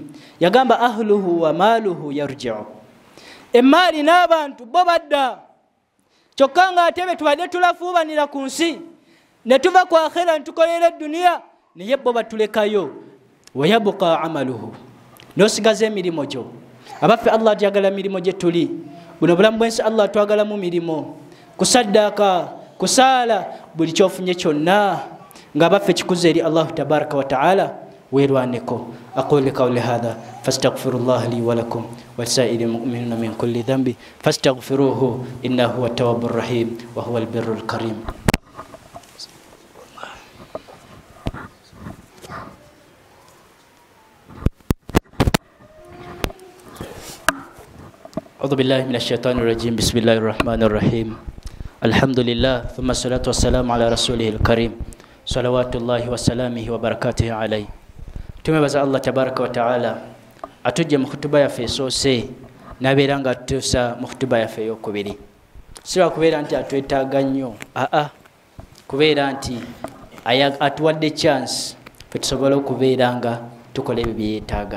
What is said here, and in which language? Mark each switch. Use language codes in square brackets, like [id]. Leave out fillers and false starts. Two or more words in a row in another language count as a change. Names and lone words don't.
[lg] Yagamba [ar] أهله وماله يرجع, [lg] emmaali n'abantu bo badda, kyokka nga ate be tubadde tulafuubanira ku nsi ne tuva ku akhira ntukolera duniya, naye bo batulekayo. [ar] ويبقى عمله, [lg] n'osigaza emirimu gyo. Abaffe Allah jagala mirimo gye tuli, buno bulamu bw'ensi Allah twagalamu mirimo, kusaddaaka, kusaala, buli kyofunye kyonna nga abaffe kikuze eri Allah [ar] تبارك وتعالى [lg] weerwaneko. [ar] أقول قولي هذا فأستغفر الله لي ولكم ولسائر المؤمنين من كل ذنب فاستغفروه إنه هو التواب الرحيم وهو البر الكريم. أعوذ بالله من الشيطان الرجيم. بسم الله الرحمن الرحيم. الحمد لله ثم الصلاة والسلام على رسوله الكريم صلوات الله وسلامه وبركاته عليه. [lg] Tumebaza Allah [ar] تبارك وتعالى [lg] atujje mu khutuba yaffe esoose n'abeera nga atuusa mu khutuba yaffe ey'okubiri. Si lwa kubeera nti atwetaaga nnyo, kubeera nti atuwadde chance ffe tusobole okubeera nga tukola ebyo bye yeetaaga.